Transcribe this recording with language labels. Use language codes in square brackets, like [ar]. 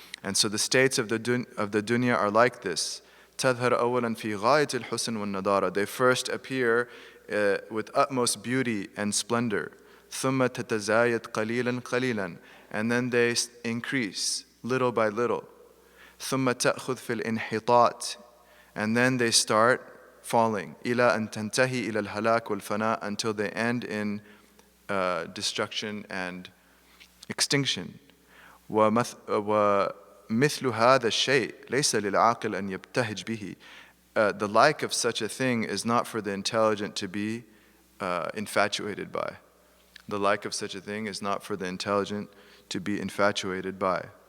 [en] And so the states of the dunya are like this. [ar] تظهر أولا في غاية الحسن والنضارة. [en] They first appear with utmost beauty and splendor. [ar] ثم تتزايد قليلا قليلا. [en] And then they increase little by little. [ar] ثم تأخذ في الانحطاط. [en] And then they start falling. [ar] إلى أن تنتهي إلى الهلاك والفناء, [en] until they end in destruction and extinction. [ar] ومثل هذا الشيء ليس للعاقل أن يبتهج به. [en] The like of such a thing is not for the intelligent to be infatuated by. The like of such a thing is not for the intelligent to be infatuated by.